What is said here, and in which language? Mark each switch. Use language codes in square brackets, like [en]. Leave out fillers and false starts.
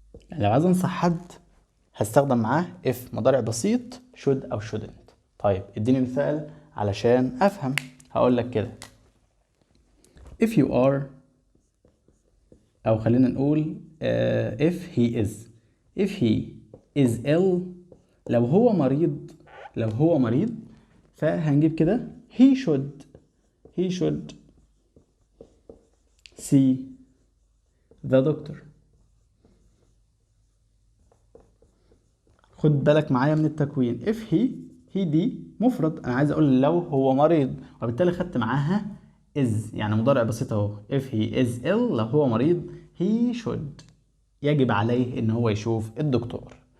[ar] يعني لو عايز أنصح حد هستخدم معاه if مضارع بسيط should أو shouldn't. طيب اديني مثال علشان أفهم. هقول لك كده [en] if you are، [ar] أو خلينا نقول [en] if he is. if he is ill، [ar] لو هو مريض، لو هو مريض فهنجيب كده [en] he should see the doctor. [ar] خد بالك معايا من التكوين. [en] if he [ar] دي مفرد، انا عايز اقول لو هو مريض، وبالتالي خدت معاها is يعني مضارع بسيط اهو. [en] if he is ill [ar] لو هو مريض [en] he should [ar] يجب عليه ان هو يشوف الدكتور.